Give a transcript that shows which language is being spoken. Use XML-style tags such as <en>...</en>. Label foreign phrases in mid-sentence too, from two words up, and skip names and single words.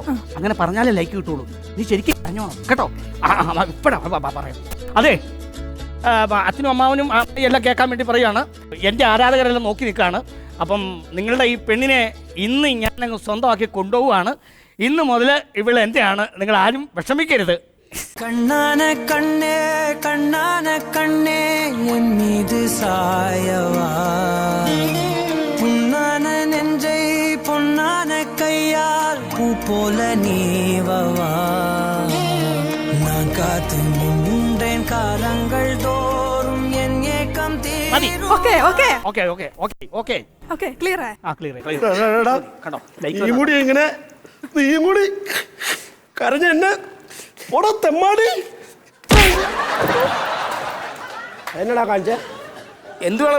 <ml>അങ്ങനെ പറഞ്ഞാലേ ലൈക്ക് കിട്ടുള്ളൂ. നീ ശരിക്കും കരഞ്ഞോണം കേട്ടോ. ഇപ്പഴാ പറയാം. അതെ അച്ഛനും അമ്മാവനും എല്ലാം കേൾക്കാൻ വേണ്ടി പറയുകയാണ്. എൻ്റെ ആരാധകരെല്ലാം നോക്കി നിൽക്കുകയാണ്. അപ്പം നിങ്ങളുടെ ഈ പെണ്ണിനെ ഇന്ന് ഞാനങ്ങ് സ്വന്തമാക്കി കൊണ്ടുപോവുകയാണ്. ഇന്ന് മുതൽ ഇവൾ എൻ്റെയാണ്. നിങ്ങൾ ആരും വിഷമിക്കരുത്.</ml> <ta>கண்ணான கண்ணே கண்ணான கண்ணே என் மீது சாயவா புண்ணான நெஞ்சை பொன்னான கையால் பூ போல நீவவா நான் காத்து நின்றேன் காலங்கள் தோறும் என் ஏக்கம் தீரும்.</ta> <en>okay okay okay okay okay okay okay clear</en> <ml>ആ ക്ലിയർ കണ്ടോ? നീ കൂടി ഇങ്ങനെ നീയും കൂടി കരഞ്ഞ എന്നെ ഓടോ തെമ്മാടി. എന്നടാ കാണിച്ചേ? എന്ത് വേണം?</ml>